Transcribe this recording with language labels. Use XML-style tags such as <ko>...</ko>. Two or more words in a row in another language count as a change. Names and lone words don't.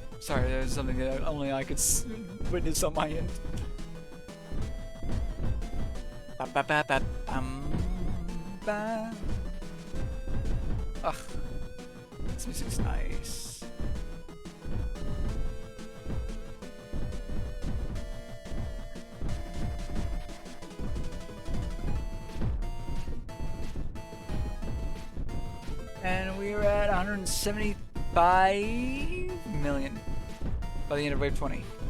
<en>Sorry, that was something that only I could witness on my end. Ba ba ba ba bum ba. Ugh, this music's nice. And we're at 175 million by the end of wave 20.</en>